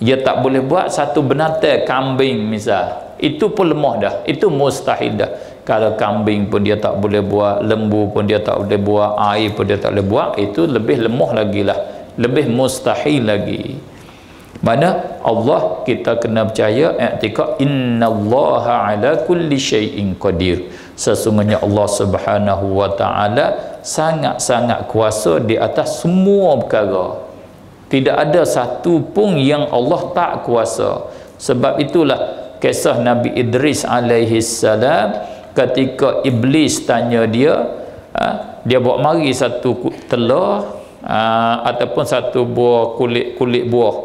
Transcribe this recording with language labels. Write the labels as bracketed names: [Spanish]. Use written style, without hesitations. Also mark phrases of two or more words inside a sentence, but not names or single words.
[Malay] Dia tak boleh buat satu binatang, kambing misal. Itu pun lemah dah. Itu mustahil dah. Kalau kambing pun dia tak boleh buat, lembu pun dia tak boleh buat, air pun dia tak boleh buat, itu lebih lemah lagi lah. Lebih mustahil lagi. Mana Allah kita kena percaya [Arabic] اعتقاد إن الله على كل شيء قدير. [Malay] Sesungguhnya Allah [Arabic] سبحانه وتعالى [Malay] sangat-sangat kuasa di atas semua perkara. Tidak ada satu pun yang Allah tak kuasa. Sebab itulah kisah Nabi Idris [Arabic] عليه السلام, [Malay] ketika iblis tanya dia, dia bawa mari satu telur ataupun satu buah kulit buah.